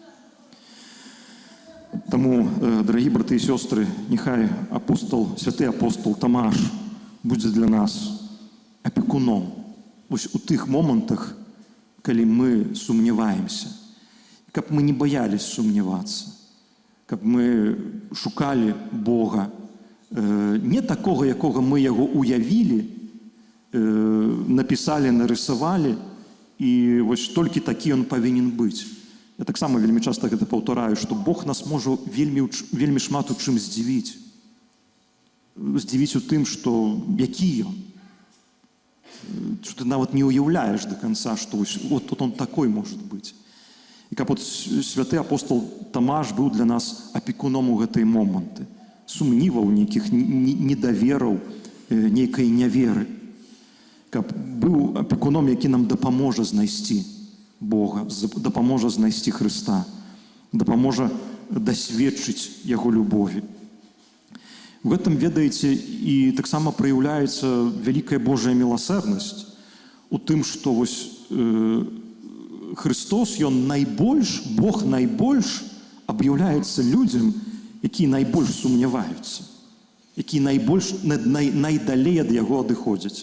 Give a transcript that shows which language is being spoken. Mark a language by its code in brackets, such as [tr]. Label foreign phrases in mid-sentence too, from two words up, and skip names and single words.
[be] Таму, дарагі браты і сёстры, няхай святы апостол Тамаш будзе для нас апекуном вось у тых момантах, калі мы сумняваемся, каб мы не баялись сумнявацца, каб мы шукалі Бога, не такога, якога мы яго уявілі, напісалі, нарысавалі, і вось толькі такі ён павінен быць. Я таксама вельмі часта гэта паўтараю, што Бог нас можа вельмі шмат у чым здзівіць. Здзівіць у тым, што які ён. [ru] Что ты [be] нават не уяўляеш [ru] до конца, што вот он такой может быць. [be] І каб святы апостол Тамаш быў для нас апекуном у гэтай моманты, сумніваў нейкіх, недавераў, нейкай няверы. Каб быў апекуном, які нам дапаможа знайсці Бога, дапаможа знайсці Христа, дапаможа дасведчыць яго любові. [ru] В этом, [be] ведаеце, і таксама праяўляецца вялікая Божая міласэрнасць у тым, што вось Христос, ён Бог найбольш аб'яўляецца людзям, якія найбольш сумняваюцца, якія найдалей ад яго адыходзяць.